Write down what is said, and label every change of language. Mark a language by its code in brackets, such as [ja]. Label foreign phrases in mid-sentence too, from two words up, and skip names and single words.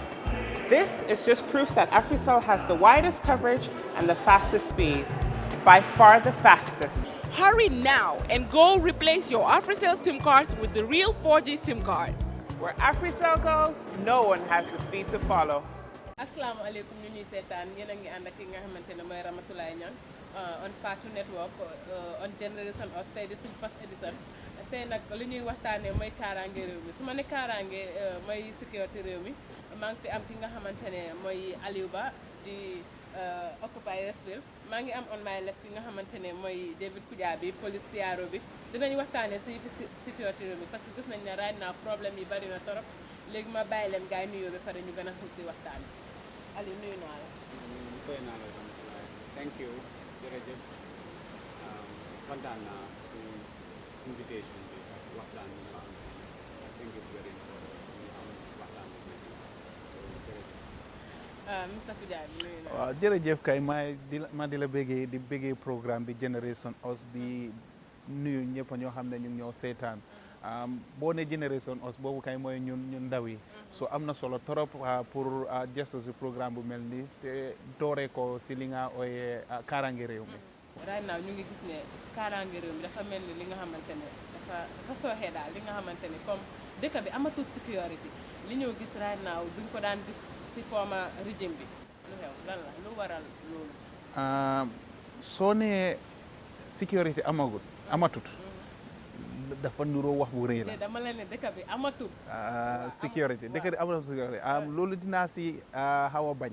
[en] This is just proof that Africell has the widest coverage and the fastest speed. By far the fastest. Hurry now and go replace your Africell SIM cards with the real 4G SIM card. Where Africell goes, no one has the speed to follow. [ar] السلام عليكم [wo] ñu ñuy seetaan yéen a ngi ànd ak ki nga xamante ne mooy Ramatoulaye Niang on Fatou Network on Generation Us tey di suñ [en] first edition [wo] tey nag li ñuy waxtaanee mooy kaaraange réew mi su ma ne kaaraange mooy sécurité réew mi maa ngi fi am ki nga xamante ne mooy Aliou Ba di Occupy Westfield maa ngi am [en] on my left [wo] ki nga xamante ne mooy David Kujabi police PRO bi dinañ waxtaanee si fi sécurité réew mi [fr] parce que [wo] gis nañ ne [en] right now [wo] problème yi bari na torop léegi ma bàyyi leen gars yi nuyoo ba pare ñu gën a xuus si waxtaan bi Aliou nuyu naa la. Fay naa la Ramatoulaye [en] thank you [wo] jërëjëf kontaan naa si invitation bi ak waxtaan bi nga am [en] I think it's very important [wo] ñu am waxtaan bi jërëjëf. Mr Kujabi nuyu naa la. waaw jërëjëf kay ma di la bëggee programme bi Generation Us di nuyu ñëpp ñoo xam ne ñu ngi ñoo seetaan boo ne Generation Us boobu kay mooy ñun ndaw yi so am na solo trop pour gestu si programme bu mel nii te dooree ko si li nga ooyee kaaraange réew mi. [en] right now [wo] ñu ngi gis ne kaaraange réew mi dafa mel ni li nga xamante ne dafa sooxee daal li nga xamante ne comme dëkk bi amatul sécurité li ñëw gis [en] right now [wo] duñ ko daan gis si former régime bi lu xew lan la lu waral loolu. soo nee sécurité amatut dafa nuroo wax bu rëy la. dama leen ne dëkk bi amatul. sécurité dëkk bi amatul sécurité loolu dinaa si xaw a bañ.